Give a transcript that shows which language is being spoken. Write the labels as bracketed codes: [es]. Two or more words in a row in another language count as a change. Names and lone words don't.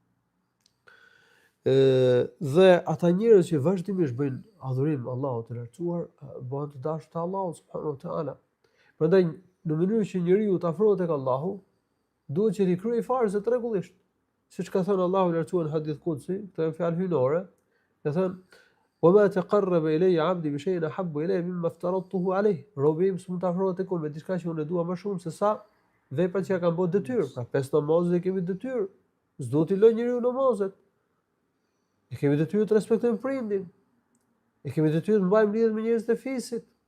[sq] Dhe ata njerëz që vazhdimisht bëjnë adhurim Allahut të lartësuar, bëhen të dashur të Allahut [ar] سبحانه وتعالى. [sq] Prandaj në mënyrë që njeriu të afrohet tek Allahu, duhet që t'i kryejë farzet rregullisht. Siç ka thënë Allahu i lartësuar në [ar] حديث قدسي, [sq] këto janë fjalë hyjnore, ka thënë: [ar] "وما تقرب إلي عبدي بشيء أحب إلي مما افترضته عليه." [sq] Robi im s'mund të afrohet tek unë me diçka që unë e dua më shumë se sa veprat që ja kanë bërë detyrë. Pra 5 namazet e kemi detyrë. S'duhet i lë njeriu namazet. E kemi detyrë të respektojmë prindin. E kemi detyrë të mbajmë lidhje me njerëzit e fisit.